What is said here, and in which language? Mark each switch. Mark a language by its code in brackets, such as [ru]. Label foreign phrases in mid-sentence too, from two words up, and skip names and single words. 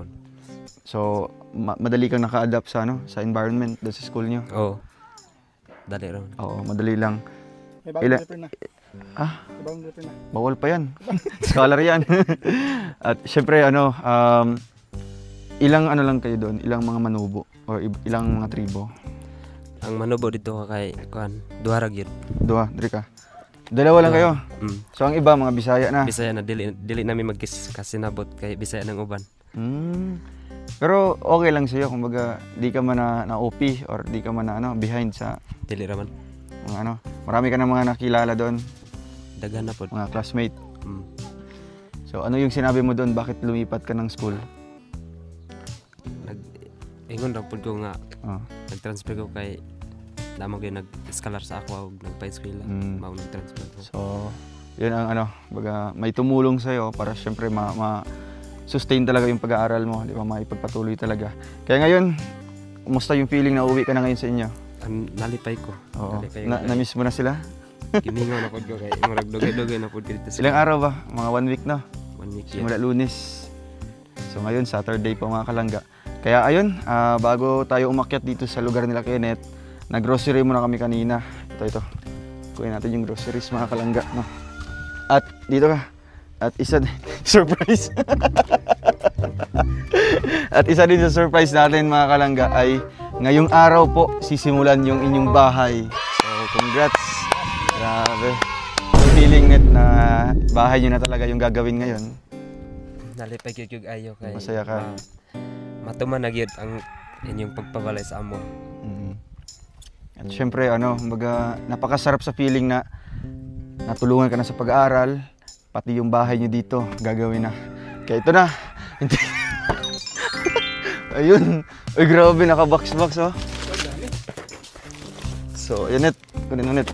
[tl] So, madali kang naka-adapt sa sa environment doon sa school niyo? Oo. Dali rin. Oo, madali lang. May bagong paper na. May bagong paper na. Bawal pa yan. Scholar yan. At syempre, ilang lang kayo doon? Ilang mga manubo? Or ilang mga tribo? [ceb] Ang manubo dito kay duha ra gyud. Duha, diri ka. [tl] Dalawa lang kayo. So ang iba mga Bisaya na. [ceb] Bisaya na dili namin magkasinabot kay Bisaya ng uban. [tl] Pero okay lang sa'yo, kumbaga di ka man na OP or di ka man na behind sa [ceb] Dili ra man. [tl] Mga marami ka na mga nakilala doon. [ceb] Daghan na pod. Mga classmate. [tl] So ano yung sinabi mo doon, bakit lumipat ka ng school? [ceb] Ingon ra pod ko nga nag-transfer ko kay namo gyud nag-scholar sa ako ug nagpa-eskwela. Mao nag-transfer ko. [tl] So yun ang baga may tumulong sa iyo para syempre sustain talaga yung pag-aaral mo, di ba? Maipagpatuloy talaga. Kaya ngayon, kumusta yung feeling na uwi ka na ngayon sa inyo? [ceb] Nalipay ko. Oo. [tl] Na-miss mo na sila? [ceb] Gimingaw na pod ko kay murag dugay-dugay na pod dito. [tl] Ilang araw ba? Mga 1 week na? 1 week. Simula Lunes. So ngayon, Saturday pa, mga Kalangga. Kaya ayun, bago tayo umakyat dito sa lugar nila Kenneth, nag-grocery muna kami kanina. Ito. Kunin natin yung groceries, mga Kalangga, no? At dito ka. At isa din, surprise. At isa din sa surprise natin, mga Kalangga, ay ngayong araw po sisimulan yung inyong bahay. So congrats. Grabe. Feeling net na bahay nyo na talaga yung gagawin ngayon. [ceb] Nalipay gyud ayo kay [tl] Masaya ka. [ceb] Matuman na gyud ang inyong pagpabalay sa amo. [tl] At syempre baga napakasarap sa feeling na natulungan ka na sa pag-aaral, pati yung bahay nyo dito gagawin na. Kaya ito na. Ayun. Ay grabe, naka-box-box oh. So yan net, kunin mo net.